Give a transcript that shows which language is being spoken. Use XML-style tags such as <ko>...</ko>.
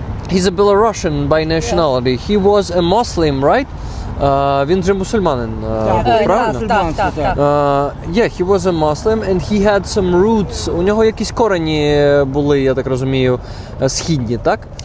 <en>He's a Belarusian by nationality. He was a Muslim, right?</en> <uk>Він же мусульманин був, правильно? Так.</uk> <en>Yeah, he was a Muslim and he had some roots.</en> <uk>У нього якісь корені були, я так розумію, східні, так?</uk>